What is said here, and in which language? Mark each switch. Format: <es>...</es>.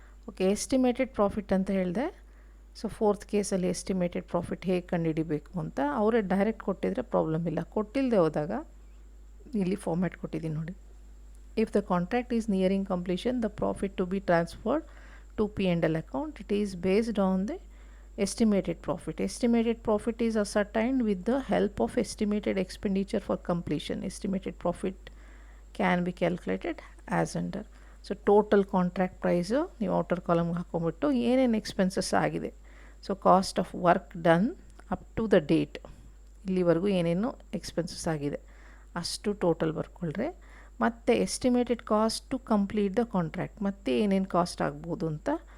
<kn>Okay, estimated profit ಅಂತ ಹೇಳಿದೆ. So 4th ಕೇಸಲ್ಲಿ ಎಸ್ಟಿಮೇಟೆಡ್ ಪ್ರಾಫಿಟ್ ಹೇಗೆ ಕಂಡುಹಿಡಿಬೇಕು ಅಂತ ಅವರೇ ಡೈರೆಕ್ಟ್ ಕೊಟ್ಟಿದ್ರೆ ಪ್ರಾಬ್ಲಮ್ ಇಲ್ಲ. ಕೊಟ್ಟಿಲ್ಲದೆ ಹೋದಾಗ ಇಲ್ಲಿ ಫಾರ್ಮ್ಯಾಟ್ ಕೊಟ್ಟಿದ್ದೀನಿ ನೋಡಿ.</kn> <en>If the contract is nearing completion the profit to be transferred to P&L account it is based on the estimated profit. Estimated profit is ascertained with the help of estimated expenditure for completion. Estimated profit can be calculated as under.</en> <kn>So total contract price ನೀವು outer ಕಾಲಮ್ಗೆ ಹಾಕೊಂಬಿಟ್ಟು ಏನೇನು expenses ಆಗಿದೆ,</kn> <en>so cost of work done up to the date,</en> <kn>ಇಲ್ಲಿವರೆಗೂ ಏನೇನು expenses ಆಗಿದೆ ಅಷ್ಟು total ಬರ್ಕೊಳ್ರೆ. ಮತ್ತು</kn> <en>estimated cost to complete the contract,</en> <kn>ಮತ್ತು ಏನೇನು ಕಾಸ್ಟ್ ಆಗ್ಬೋದು ಅಂತ.</kn>